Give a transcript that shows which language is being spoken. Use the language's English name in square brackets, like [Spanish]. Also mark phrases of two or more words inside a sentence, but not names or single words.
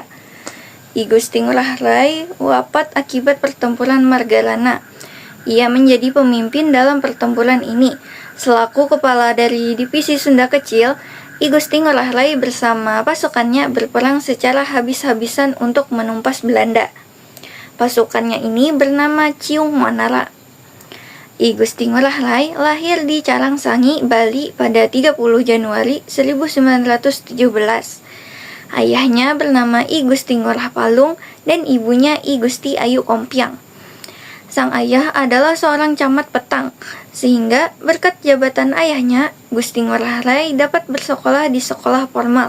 [Indonesian] I Gusti Ngurah Rai wafat akibat pertempuran Margalana. Ia menjadi pemimpin dalam pertempuran ini. Selaku kepala dari divisi Sunda Kecil, I Gusti Ngurah Rai bersama pasukannya berperang secara habis-habisan untuk menumpas Belanda. Pasukannya ini bernama Ciung Wanara. I Gusti Ngurah Rai lahir di Carangsangi, Bali pada 30 Januari 1917. Ayahnya bernama I Gusti Ngurah Palung dan ibunya I Gusti Ayu Kompiang. Sang ayah adalah seorang camat petang, sehingga berkat jabatan ayahnya, Gusti Ngurah Rai dapat bersekolah di sekolah formal.